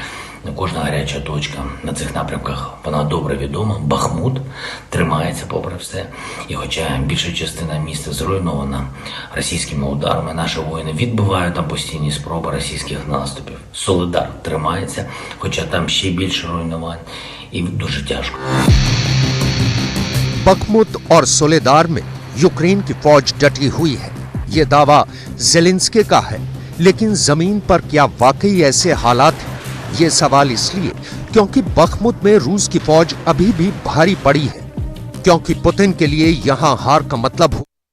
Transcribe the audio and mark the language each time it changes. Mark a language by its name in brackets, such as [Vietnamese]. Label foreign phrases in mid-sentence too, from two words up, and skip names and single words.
[Ukrainian] Кожна гаряча точка на цих напрямках, вона добре відома. Бахмут тримається попри все. І хоча більша частина міста зруйнована російськими ударами, наші воїни відбивають там постійні спроби російських наступів. Солидар тримається, хоча там ще більше руйнувань і дуже тяжко. [Hindi] बखमुत और सोलेदार में यूक्रेन की फौज डटी हुई है, ये दावा ज़ेलेंस्की का है। लेकिन जमीन पर क्या वाकई ऐसे हालात हैं? ये सवाल इसलिए क्योंकि बखमुत में रूस की फौज अभी भी भारी पड़ी है, क्योंकि पुतिन के लिए यहां हार का मतलब